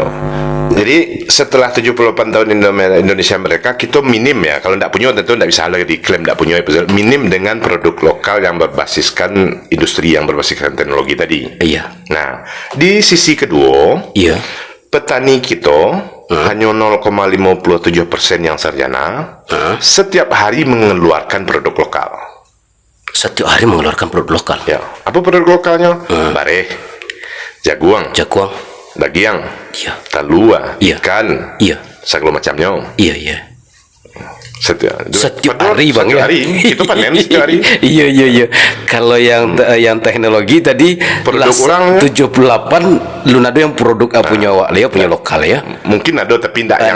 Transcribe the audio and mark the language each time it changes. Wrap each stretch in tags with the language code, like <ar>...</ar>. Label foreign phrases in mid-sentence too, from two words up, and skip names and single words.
<id>Jadi setelah 78 tahun Indonesia mereka kita minim ya, kalau tidak punya tentu tidak bisa lagi diklaim tidak punya, minim dengan produk lokal yang berbasiskan industri yang berbasiskan teknologi tadi. Iya. Nah di sisi kedua, Iya. petani kita hanya 0,57% yang sarjana, setiap hari mengeluarkan produk lokal. Setiap hari mengeluarkan produk lokal. Ya, apa produk lokalnya?</id> <min>Bareh, jaguang, Jaguang. dagiang,</min> <id>Iya. talua, Iya. ikan, Iya. segala macamnya. Iya. Setiap hari, Bang, setiap ya? hari kita panen setiap hari. Iya. Kalau yang teknologi tadi Produk lah, orang, ya? 78 lunado yang produk punya wak Leo punya lokal ya. Mungkin ada tapi tidak yang</id>